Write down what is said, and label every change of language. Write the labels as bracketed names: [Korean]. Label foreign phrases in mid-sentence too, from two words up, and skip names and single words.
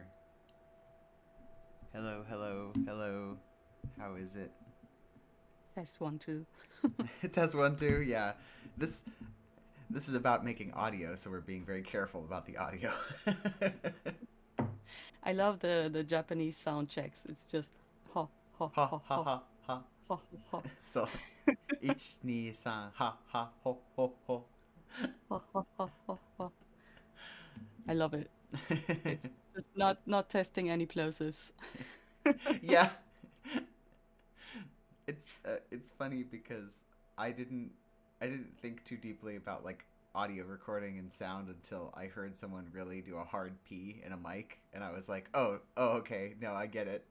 [English] Hello, hello, hello. How is it? Test 1, 2. Test 1, 2. Yeah. This is about making audio, so we're being very careful about the audio. I love the Japanese sound checks. It's just ha ha Ha ha ha ha ha ha. ha ha So, 1, 2, 3, ha ha ho ho ho. ha ha ha ha ha. I love it. It's just not testing any plosives. Yeah. It's funny because I didn't think too deeply about like audio recording and sound until I heard someone really do a hard P in a mic, and I was like, oh, okay, no, I get it.